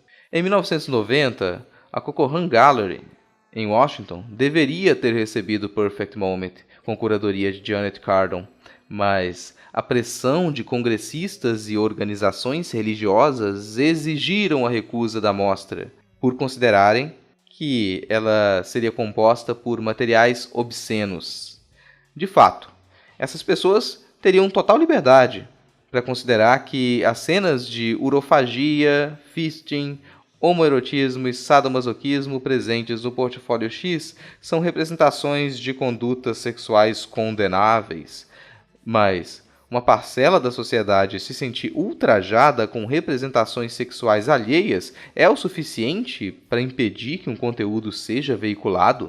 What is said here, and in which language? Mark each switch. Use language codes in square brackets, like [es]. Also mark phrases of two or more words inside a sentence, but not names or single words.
[pt] Em 1990, a Cocoran Gallery, em Washington, deveria ter recebido Perfect Moment, com curadoria de Janet Cardon, mas a pressão de congressistas e organizações religiosas exigiram a recusa da mostra, por considerarem que ela seria composta por materiais obscenos. De fato, essas pessoas teriam total liberdade para considerar que as cenas de urofagia, fisting, homoerotismo e sadomasoquismo presentes no Portfólio X são representações de condutas sexuais condenáveis, mas uma parcela da sociedade se sentir ultrajada com representações sexuais alheias é o suficiente para impedir que um conteúdo seja veiculado?